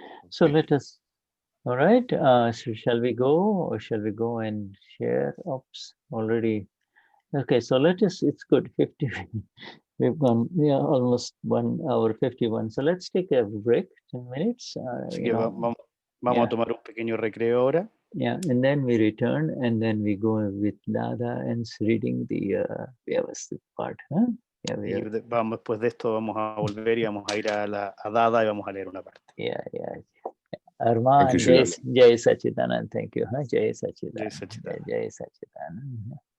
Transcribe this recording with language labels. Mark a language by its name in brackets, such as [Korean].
[English] So let us, all right, so shall we go and share? Oops, already. Okay, so it's good, 50. We've gone almost 1 hour 51. So let's take a break, 10 minutes. [Spanish] Así que vamos a tomar un pequeño recreo ahora. [English] Yeah, and then we return, and then we go with Dada and reading the Vyavasthit part. Huh? Yeah, [Spanish] Después de esto vamos a volver y vamos a ir a Dada y vamos a leer una parte. [English] Yeah. Arman, Jai Sachidanand, thank you. Huh? Jai Sachidanand. Jai Sachidanand.